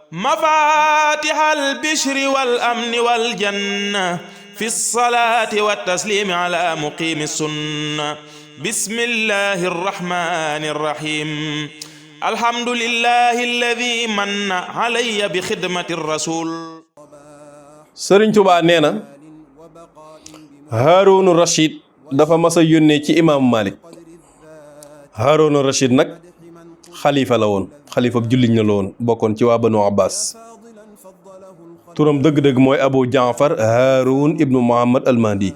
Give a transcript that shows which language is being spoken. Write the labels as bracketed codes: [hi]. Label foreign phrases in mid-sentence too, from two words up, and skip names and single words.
[ar] مفاتح البشر والأمن والجنة في الصلاة والتسليم على مقيم السنة بسم الله الرحمن الرحيم الحمد لله الذي من علي بخدمة الرسول. [wo] Sëriñ Tuubaa nee na Haaruna Rashid dafa mas a yónnee ci imaamu Malik. Haaruna Rashid nag xalifa la woon, xalifa julliñ la woon, bokkoon ci waa Banu Abbas. turam dëgg-dëgg mooy Abu Jaafar Haarun ibnu Muhammad al-Mahdi.